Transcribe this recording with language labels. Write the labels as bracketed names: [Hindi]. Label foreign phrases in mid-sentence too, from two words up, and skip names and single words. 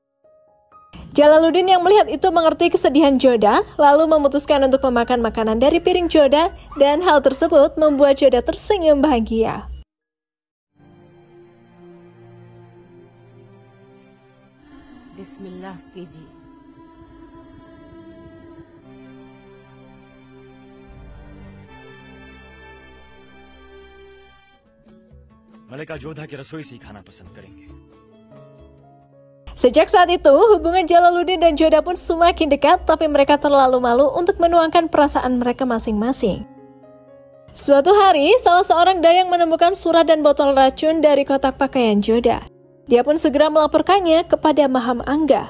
[Indonesian] Jalaluddin yang melihat itu mengerti kesedihan Joda, lalu memutuskan untuk memakan makanan dari piring Joda dan hal tersebut membuat Joda tersenyum bahagia. [Hindi] Bismillah कीजिए। मलिका जोधा की रसोई से खाना पसंद करेंगे। [Indonesian] Sejak saat itu, hubungan Jalaluddin dan Joda pun semakin dekat, tapi mereka terlalu malu untuk menuangkan perasaan mereka masing-masing. Suatu hari, salah seorang dayang menemukan surat dan botol racun dari kotak pakaian Joda. Dia pun segera melaporkannya kepada Maham Angga.